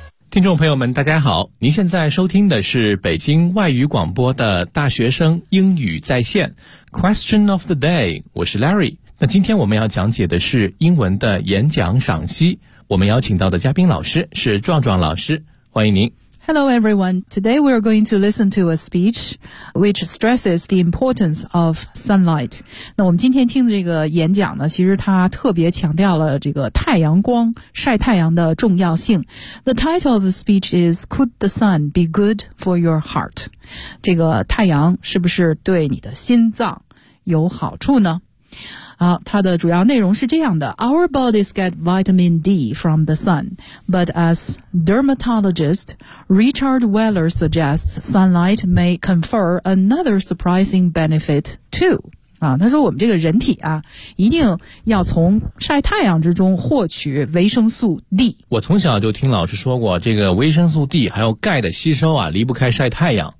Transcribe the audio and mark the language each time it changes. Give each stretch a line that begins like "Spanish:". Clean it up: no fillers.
Chinese: 听众朋友们大家好，您现在收听的是北京外语广播的大学生英语在线 Question of the day， 我是 Larry。那今天我们要讲解的是英文的演讲赏析，我们邀请到的嘉宾老师是壮壮老师，欢迎您。
English: Hello everyone, today we are going to listen to a speech which stresses the importance of sunlight.
Chinese: 那我们今天听的这个演讲呢，其实它特别强调了这个太阳光，晒太阳的重要性。
English: The title of the speech is Could the sun be good for your heart?
Chinese: 这个太阳是不是对你的心脏有好处呢？好，它的主要内容是这样的。
English: Our bodies get vitamin D from the sun, but as dermatologist Richard Weller suggests, sunlight may confer another surprising benefit too.
Chinese: 啊，他说我们这个人体啊，一定要从晒太阳之中获取维生素 D。我从小就听老师说过，这个维生素 D 还有钙的吸收啊，离不开晒太阳。